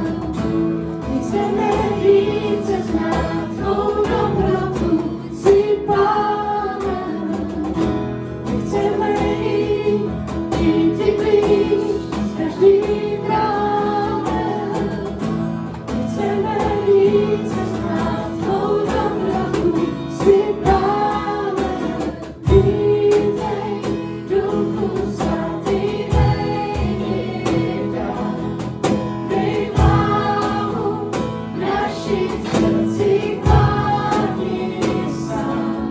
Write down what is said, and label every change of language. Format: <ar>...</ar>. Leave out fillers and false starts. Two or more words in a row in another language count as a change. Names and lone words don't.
<sk>My chceme ísť cez nás,</sk> <cs>tvou dobrotu si Pánem.</cs> <sk>My chceme ísť, byť ti blíž s každým ránem. My chceme ísť cez nás,</sk> <cs>tvou dobrotu si Pánem. Vítej, Duchu Svatý, dej dar, dej slávu v našich srdcích, vládni sám.</cs>